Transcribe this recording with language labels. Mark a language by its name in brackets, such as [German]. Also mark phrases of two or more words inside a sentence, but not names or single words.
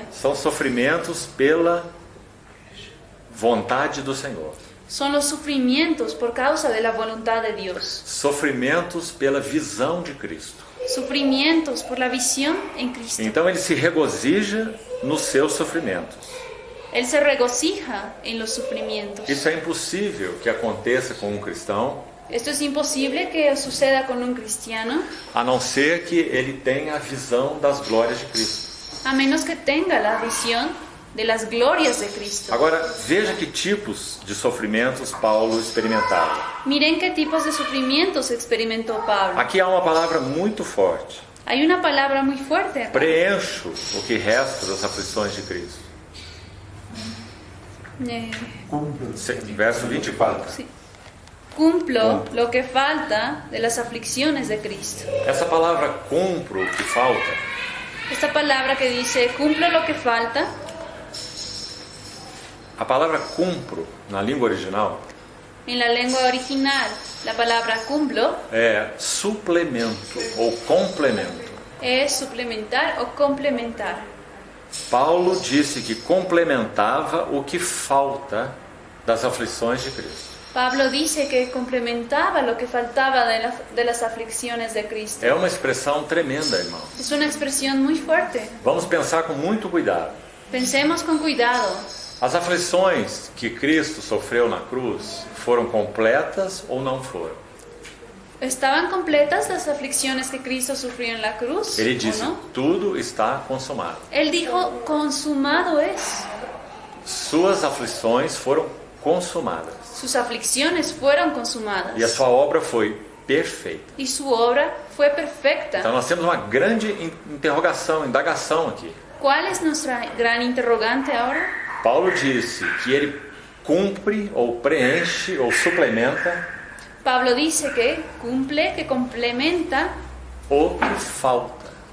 [Portuguese] São sofrimentos pela vontade do Senhor. [Spanish] Son los sufrimientos por causa de la voluntad de Dios. [Portuguese] Sofrimentos pela visão de Cristo. [Spanish] Sufrimientos por la visión en Cristo. [Portuguese] Então ele se regozija nos seus sofrimentos. [Spanish] Él se regocija en los sufrimientos. [Portuguese] Isso é impossível que aconteça com um cristão, [Spanish] Esto es imposible que suceda con un cristiano, [Portuguese] a não ser que ele tenha a visão das glórias de Cristo. [Spanish] a menos que tenga la visión de las glorias de Cristo. [Portuguese] Agora, veja que tipos de sofrimentos Paulo experimentava. [Spanish] Miren qué tipos de sufrimientos experimentó Pablo. [Portuguese] Aqui há uma palavra muito forte. [Spanish] Hay una palabra muy fuerte acá. [Portuguese] Preencho o que resta das aflições de Cristo. Verso 24. [Spanish] Sí. Cumplo lo que falta de las aflicciones de Cristo. [Portuguese] Essa palavra cumpro o que falta [Spanish] Esta palabra que dice cumplo lo que falta [Portuguese] A palavra cumpro, na língua original, [Spanish] En la lengua original, la palabra cumplo [Portuguese] é suplemento ou complemento. [Spanish] es suplementar o complementar. [Portuguese] Paulo disse que complementava o que falta das aflições de Cristo. [Spanish] Pablo dice que complementaba lo que faltaba de las aflicciones de Cristo. [Portuguese] É uma expressão tremenda, irmão. [Spanish] Es una expresión muy fuerte. [Portuguese] Vamos pensar com muito cuidado. [Spanish] Pensemos con cuidado. [Portuguese] As aflições que Cristo sofreu na cruz foram completas ou não foram? [Spanish] ¿Estaban completas las aflicciones que Cristo sufrió en la cruz? [Portuguese] Ele [Spanish] ¿O [Portuguese] disse, [Spanish] no? [Portuguese] tudo está consumado. [Spanish] Él dijo, consumado es. [Portuguese] Suas aflições foram consumadas. [Spanish] Sus aflicciones fueron consumadas. [Portuguese] E a sua obra foi perfeita. [Spanish] Y su obra fue perfecta. [Portuguese] Então nós temos uma grande interrogação, indagação aqui. [Spanish] ¿Cuál es nuestra gran interrogante ahora? [Portuguese] Paulo disse que ele cumpre ou preenche ou suplementa [Spanish] Pablo dice que cumple, que complementa [Portuguese] o que falta